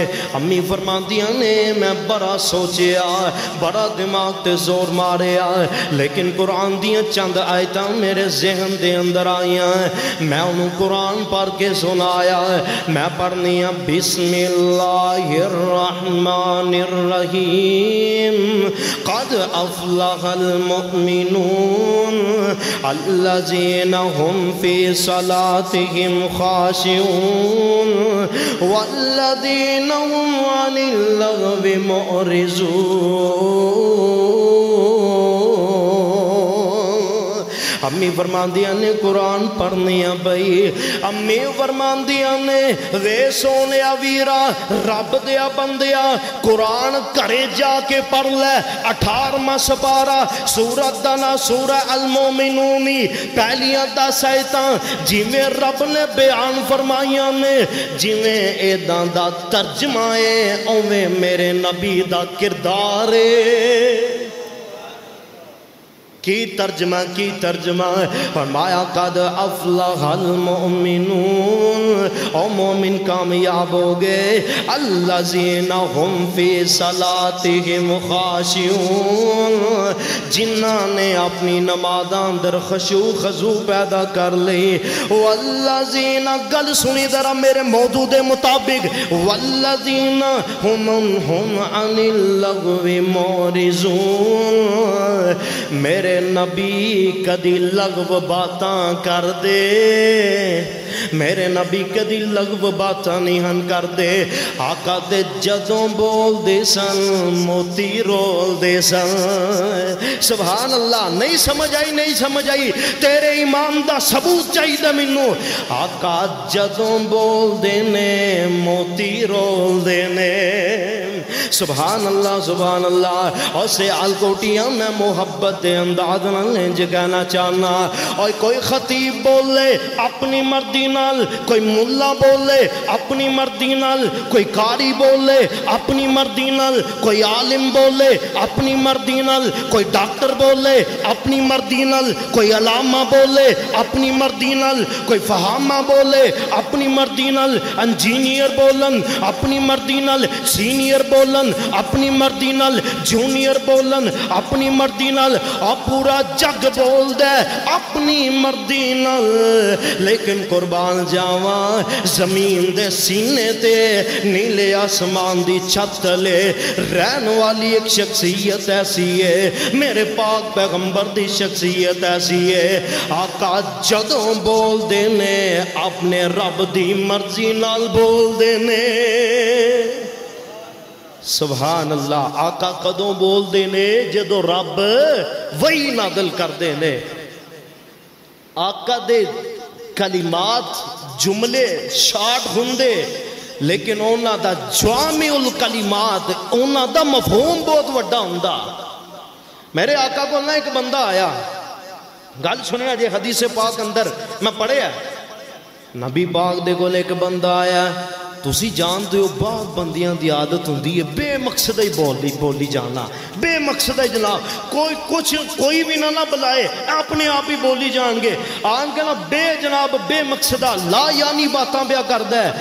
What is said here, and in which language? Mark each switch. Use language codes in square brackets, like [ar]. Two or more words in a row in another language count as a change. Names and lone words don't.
[pa] امی فرماندیاں نے میں بڑا سوچیا، بڑا دماغ تے زور ماریا، لیکن قرآن دیاں چند آیتاں میرے ذہن دے اندر آئیاں، میں انہوں قرآن پڑھ کے سنایا، میں پڑھنی ہوں [ar] بسم اللہ الرحمن الرحیم قد افلح المؤمنون الذین هم فی صلاتهم خاشعون والذین هم عن اللغو معرضون۔ [pa] امی فرماندیاں نے قرآن پڑھنیاں بھئی، امی فرماندیاں نے وے سونیا ویرا رب دیا بندیا قرآن کرے جا کے پڑھ لے، 18واں سپارہ سورت دانا سورہ المومنونی پہلیاں 10 آیتاں جویں رب نے بیان فرمائیاں نے، جویں ایداں دا ترجمہ ہے اویں میرے نبی دا کردار ہے۔ کی ترجمہ فرمایا [ar] قد افلح المؤمنون، [pa] او مومن کامیاب ہو گئے، [ar] الذین هم فی صلاتهم خاشعون، [pa] جنہاں نے اپنی نمازاں اندر خشوع خضوع پیدا کر لی، والذین گل سنی ذرا میرے موضوع دے مطابق، [ar] والذین هم عن اللغو معرضون، [pa] میرے نبی کدی لغو باتاں کر دے، میرے نبی کدی لغو باتاں نہیں ہن کر دے، آقا دے جدوں بول دے سن موتی رول دے سن، [ar] سبحان اللہ۔ [pa] نہیں سمجھ آئی تیرے ایمان دا ثبوت چاہیے مینوں، آقا جدوں بول دینے موتی رول دینے، [ar] سبحان اللہ۔ [pa] اور سے آلکوٹیاں میں محبت انداز نہ کہنا چاہنا، اور کوئی خطیب بولے اپنی مردی نال، کوئی ملا بولے اپنی مردی نال، کوئی قاری بولے اپنی مردی نال، کوئی عالم بولے اپنی مردی نال، کوئی ڈاکٹر بولے اپنی مردی نال، کوئی علامہ بولے اپنی مردی نال، کوئی فہامہ بولے اپنی مردی نال، انجینئر بولن اپنی مردی نال، سینئر بولن اپنی مردی نال، جونیئر بولن اپنی مردی نال، اور پورا جگ بول دے اپنی مردی نال، لیکن قربان جاواں زمین دے سینے تے نیلے آسمان دی چھت لے رہن والی ایک شخصیت ایسی ہے، میرے پاک پیغمبر دی شخصیت ایسی ہے، آقا جدوں بول دینے اپنے رب دی مرضی نال بول دینے، [ar] سبحان اللہ۔ [pa] آقا قدوں بول دینے جدوں رب وہی نازل کر دینے، آقا دے کلمات جملے شارٹ ہوندے، لیکن اونا دا [ar] جوامع الکلمات [pa] اونا دا مفہوم بہت وڈا ہوندا۔ میرے آقا کو نہ ایک بندہ آیا، گل سنیا جی حدیث پاک اندر میں پڑھیا، نبی پاک دے کو ایک بندہ آیا، تسی جان دے ہو بہت بندیاں دی عادت ہوندی ہے بے مقصد ہی بولی جانا، بے مقصد ہی جناب کوئی بھی نہ بلائے اپنے آپ ہی بولی جان گے، آن کے نا بے جناب بے مقصدہ [ar] لا یعنی [pa] باتاں بیا کردہ ہے۔